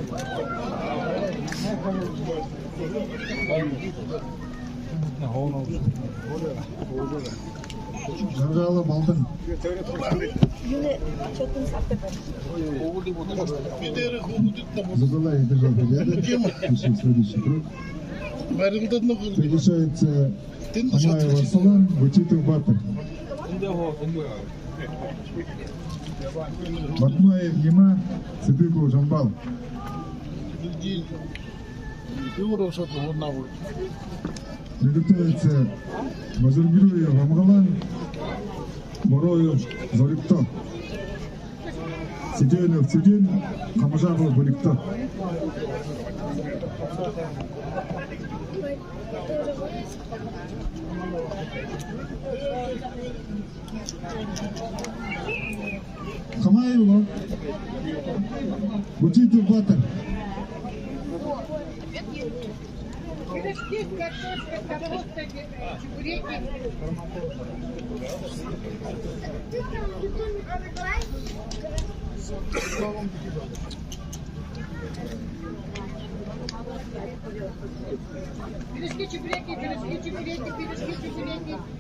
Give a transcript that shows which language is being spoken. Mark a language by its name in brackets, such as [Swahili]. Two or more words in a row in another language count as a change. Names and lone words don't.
[Russian] Жаргала балдан. Забылай одержал победу. Пишем следующий круг. Приглашается Хамаев Арсалан, Бутитов Батыр. Батмаев Нема, Цыдыпов Жамбал. Приготовится Вазыргуев Амгалан, Бороев Зарыкто. Сиденов Цидин, Хамажапов Баликто. Хамаев Бутитов Батыр. Пирожки, картошка, капуста, чебуреки. Пирожки, чебуреки, пирожки, чебуреки, пирожки, чебуреки.